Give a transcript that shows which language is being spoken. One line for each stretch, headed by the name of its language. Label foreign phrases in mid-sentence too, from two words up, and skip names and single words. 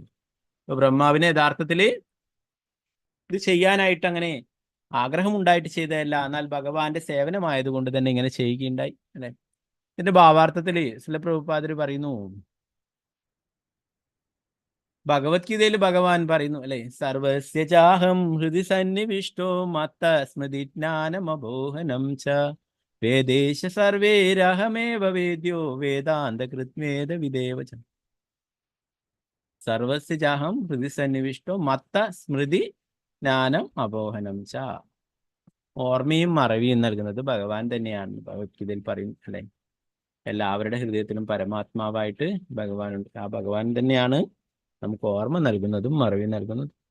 Malayalam: അപ്പൊ ബ്രഹ്മാവിന് യഥാർത്ഥത്തിൽ ഇത് ചെയ്യാനായിട്ട് അങ്ങനെ ആഗ്രഹം ഉണ്ടായിട്ട് ചെയ്തതല്ല, എന്നാൽ ഭഗവാന്റെ സേവനമായതുകൊണ്ട് തന്നെ ഇങ്ങനെ ചെയ്യുകയുണ്ടായി അല്ലെ. ഇതിന്റെ ഭാവാർത്ഥത്തില് ശ്രീല പ്രഭുപാദര് പറയുന്നു, ഭഗവത്ഗീതയിൽ ഭഗവാൻ പറയുന്നു അല്ലെ,
Sanskrit: സർവസ്യ ചാഹം ഹൃദി സന്നിവിഷ്ടോ മത്ത സ്മൃതി ജ്ഞാനമബോഹനം ച വേദേശ സർവേരഹമേവ വേദ്യോ വേദാന്ത കൃത്വേദ വിദേവ ച. സർവസ്യ ചാഹം ഹൃദി സന്നിവിഷ്ടോ മത്ത സ്മൃതി ജ്ഞാനം അബോഹനം ച.
Malayalam: ഓർമ്മയും മറവിയും നൽകുന്നത് ഭഗവാൻ തന്നെയാണ് ഭഗവത്ഗീതയിൽ പറയും അല്ലെ. എല്ലാവരുടെ ഹൃദയത്തിലും പരമാത്മാവായിട്ട് ഭഗവാനുണ്ട്. ആ ഭഗവാൻ തന്നെയാണ് നമുക്ക് ഓർമ്മ നൽകുന്നതും മറവി നൽകുന്നതും.